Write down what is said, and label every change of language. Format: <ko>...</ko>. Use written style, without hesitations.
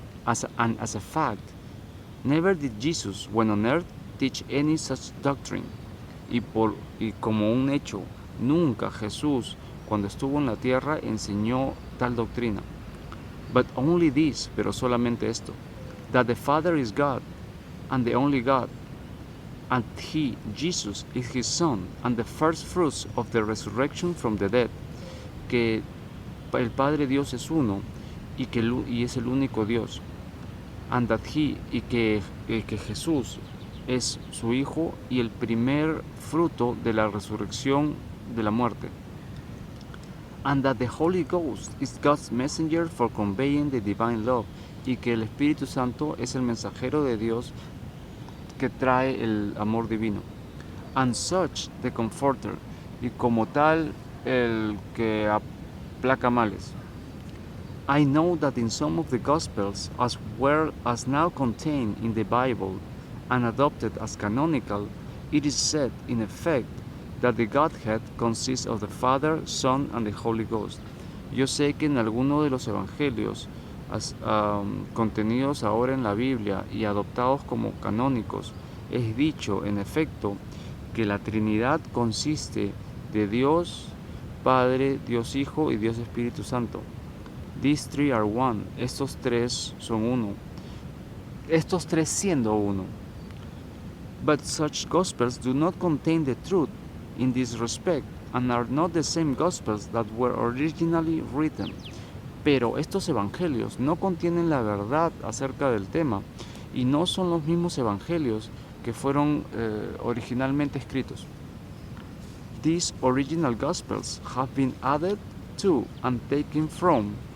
<en>As a fact, never did Jesus, when on earth, teach any such doctrine.</en> <es>Y como un hecho, nunca Jesús, cuando estuvo en la tierra, enseñó tal doctrina.</es> <en>But only this,</en> <es>pero solamente esto,</es> <en>that the Father is God, and the only God, and He, Jesus, is His Son, and the first fruits of the resurrection from the dead,</en> <es>que el Padre Dios es uno y es el único Dios,</es> <en>and that He,</en> <es>y que Jesús es su Hijo y el primer fruto de la resurrección de la muerte,</es> <en>and that the Holy Ghost is God's messenger for conveying the divine love,</en> <es>y que el Espíritu Santo es el mensajero de Dios que trae el amor divino.</es> <en>And such the Comforter,</en> <es>y como tal el que aplaca males.</es> <en>I know that in some of the Gospels, as well as now contained in the Bible and adopted as canonical, it is said, in effect, that the Godhead consists of the Father, Son, and the Holy Ghost.</en> <es>Yo sé que en alguno de los evangelios contenidos ahora en la Biblia y adoptados como canónicos, es dicho, en efecto, que la Trinidad consiste de Dios Padre, Dios Hijo y Dios Espíritu Santo.</es> <en>These three are one.</en> <es>Estos tres son uno. Estos tres siendo uno.</es> <en>But such Gospels do not contain the truth in this respect and are not the same Gospels that were originally written.</en> <es>Pero estos evangelios no contienen la verdad acerca del tema y no son los mismos evangelios que fueron originalmente escritos.</es> <en>These original Gospels have been added to and taken from.</en>